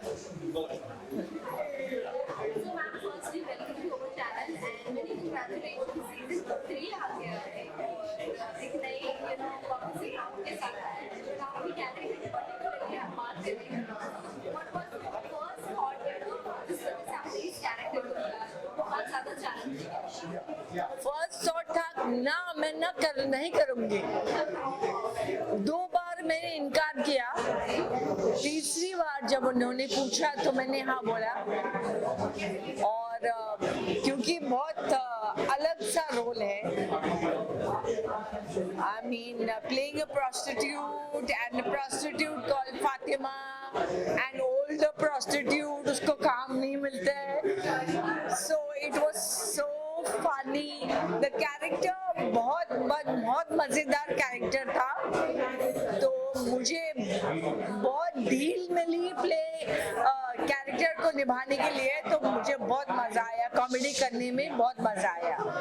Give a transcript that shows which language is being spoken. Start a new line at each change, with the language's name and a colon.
English: So ma'am, firstly welcome to our channel and many congratulations.
Hindi: Season 3 आ गया है और एक नई, you know, कॉन्सेप्ट आपके साथ है। आपकी कैरेक्टर पर्टिकुलरली आप बात कर रही हैं।
English: What was the first thought,
Hindi: you know, जिस तरह से आपने इस कैरेक्टर को लिया? बहुत ज़्यादा चैलेंजिंग है। फर्स्ट थॉट था ना, मैं नहीं करूँगी। 2 बार मैंने इनकार किया, तीसरी बार जब उन्होंने पूछा तो मैंने हाँ बोला। और क्योंकि बहुत अलग सा रोल है,
English: I mean playing a prostitute and a prostitute called Fatima, an older prostitute,
Hindi: उसको काम नहीं मिलता है।
English: So it was so funny.
Hindi: The character बहुत मजेदार कैरेक्टर था, तो मुझे बहुत ढील मिली प्ले कैरेक्टर को निभाने के लिए, तो मुझे बहुत मजा आया, कॉमेडी करने में बहुत मजा आया।